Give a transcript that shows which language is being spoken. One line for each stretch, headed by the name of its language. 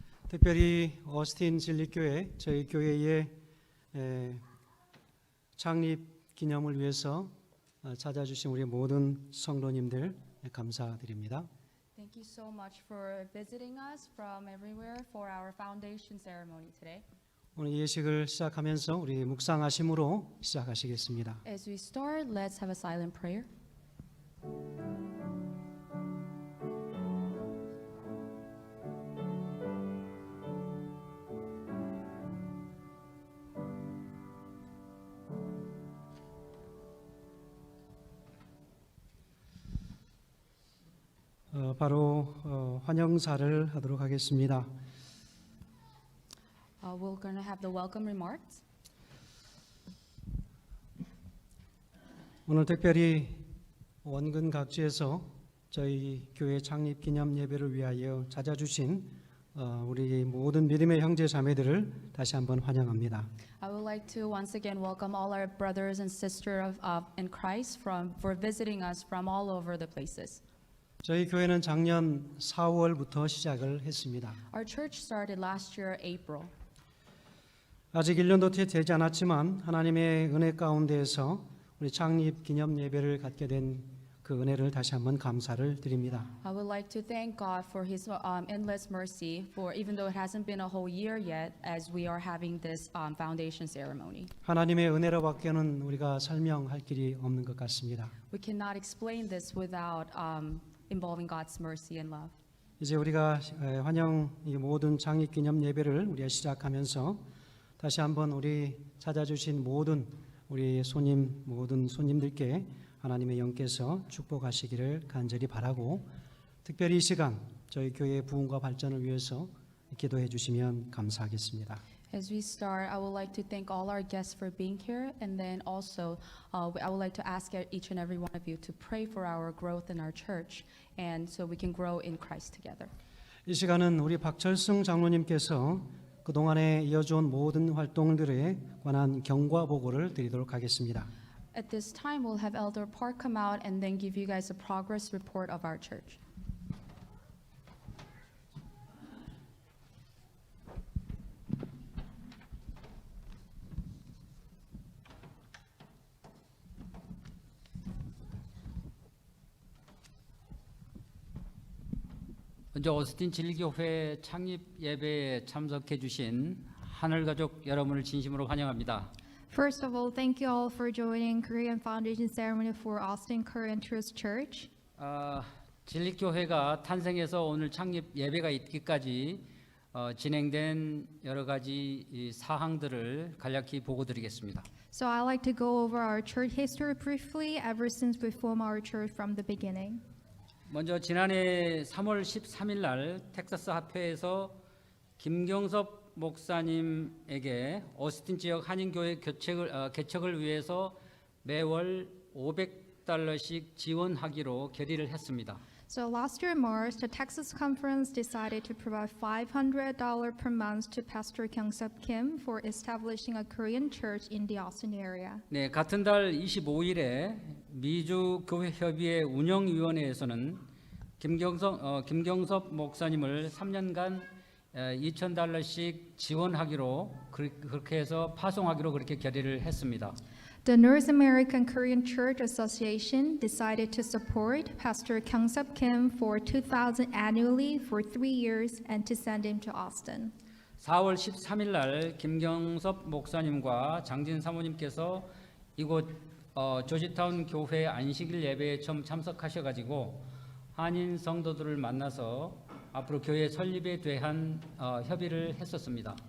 Korean: 특별히 어스틴 진리교회 저희 교회의 창립 기념을 위해서 찾아주신 우리 모든 성도님들 감사드립니다.
English: Thank you so much for visiting us from everywhere for our foundation ceremony today.
Korean: 오늘 예식을 시작하면서 우리 묵상하심으로 시작하시겠습니다.
English: As we start, let's have a silent prayer.
Korean: 바로 환영사를 하도록 하겠습니다.
English: We're going to have the welcome remarks.
Korean: 오늘 특별히 원근 각지에서 저희 교회 창립 기념 예배를 위하여 찾아주신 우리 모든 믿음의 형제 자매들을 다시 한번 환영합니다.
English: I would like to once again welcome all our brothers and sisters in Christ for visiting us from all over the places.
Korean: 저희 교회는 작년 4월부터 시작을 했습니다.
English: Our church started last year, April.
Korean: 아직 1년도 채 되지 않았지만 하나님의 은혜 가운데에서 우리 창립 기념 예배를 갖게 된 그 은혜를 다시 한번 감사를 드립니다.
English: I would like to thank God for His endless mercy for even though it hasn't been a whole year yet as we are having this foundation ceremony.
Korean: 하나님의 은혜로밖에는 우리가 설명할 길이 없는 것 같습니다.
English: We cannot explain this without involving God's mercy and love.
Korean: 이제 우리가 환영 이 모든 창립 기념 예배를 우리가 시작하면서 다시 한번 우리 찾아주신 모든 우리 모든 손님들께 하나님의 영께서 축복하시기를 간절히 바라고 특별히 이 시간 저희 교회의 부흥과 발전을 위해서 기도해 주시면 감사하겠습니다.
English: As we start, I would like to thank all our guests for being here, and then also I would like to ask each and every one of you to pray for our growth in our church, and so we can grow in Christ together.
Korean: 이 시간은 우리 박철승 장로님께서 그동안에 이어져온 모든 활동들에 관한 경과 보고를 드리도록 하겠습니다.
English: At this time, we'll have Elder Park come out and then give you guys a progress report of our church.
Korean: 먼저 오스틴 진리교회 창립 예배에 참석해 주신 하늘가족 여러분을 진심으로 환영합니다.
English: First of all, thank you all for joining Korean Foundation Ceremony for Austin Korean Truth Church.
Korean: 진리교회가 탄생해서 오늘 창립 예배가 있기까지 진행된 여러 가지 이 사항들을 간략히 보고드리겠습니다.
English: So I'd like to go over our church history briefly ever since we formed our church from the beginning.
Korean: 먼저 지난해 3월 13일 날 텍사스 합회에서 김경섭 목사님에게 오스틴 지역 한인교회 개척을 위해서 매월 $500씩 지원하기로 결의를 했습니다.
English: So last year in March, the Texas Conference decided to provide $500 per month to Pastor Kyung-Sub Kim for establishing a Korean church in the Austin area.
Korean: 네, 같은 달 25일에 미주 교회 협의회 운영위원회에서는 김경섭 목사님을 3년간 $2,000씩 지원하기로 그렇게 해서 파송하기로 그렇게 결의를 했습니다.
English: The North American Korean Church Association decided to support Pastor Kyung-Sub Kim for $2,000 annually for 3 years and to send him to Austin.
Korean: 4월 13일 날 김경섭 목사님과 장진 사모님께서 이곳 조지타운 교회 안식일 예배에 처음 참석하셔가지고 한인 성도들을 만나서 앞으로 교회 설립에 대한 협의를 했었습니다.